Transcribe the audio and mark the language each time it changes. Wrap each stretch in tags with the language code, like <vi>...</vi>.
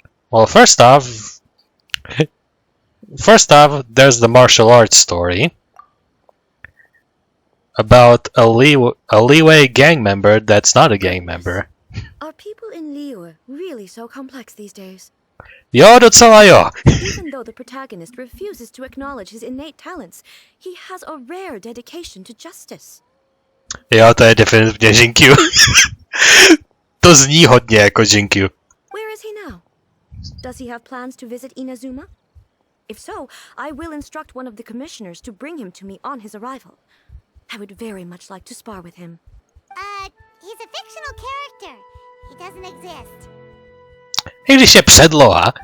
<en>Well, first off, there's the martial arts story about a Liyue gang member that's not a gang member. Are people in Liyue really so complex these days?</en> <cs>Jo, docela jo.</cs> <en>Even though the protagonist refuses to acknowledge his innate talents, he has a rare dedication to justice.</en> <cs>Jo, to je definitivně Jinkyu. To zní hodně jako Jinkyu.</cs> <en>Where is he now? Does he have plans to visit Inazuma? If so, I will instruct one of the commissioners to bring him to me on his arrival. I would very much like to spar with him. He's a fictional character. He doesn't exist.</en> <cs>I když je předloha.</cs>